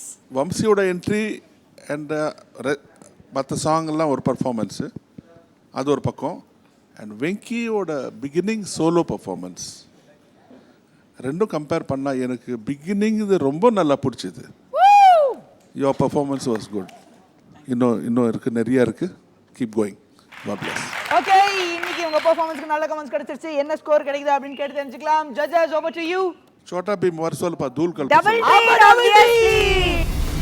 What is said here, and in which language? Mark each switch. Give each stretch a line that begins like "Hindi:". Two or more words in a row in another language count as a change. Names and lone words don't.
Tamil: வம்சியோட
English: entry and
Tamil: மற்ற சாங்கெல்லாம் ஒரு பர்ஃபார்மன்ஸு, அது ஒரு பக்கம். அண்ட் வெங்கியோட
English: beginning solo performance
Tamil: ரெண்டும் கம்பேர் பண்ணால் எனக்கு பிகினிங் இது ரொம்ப நல்லா பிடிச்சிது.
English: your performance was good.
Tamil: இன்னும் இருக்குது, நிறையா இருக்குது.
English: keep going. God bless.
Tamil: ஓகே, இன்னைக்கு உங்க பெர்ஃபார்மன்ஸ்க்கு நல்ல கமெண்ட்ஸ் கிடைச்சிருச்சு. என்ன ஸ்கோர் கிடைக்குது அப்படின்னு கேட்டு தெரிஞ்சுக்கலாம்.
English: ஜட்ஜஸ், over to you. छोटा भीम वर्सोल पा धूल कल डबल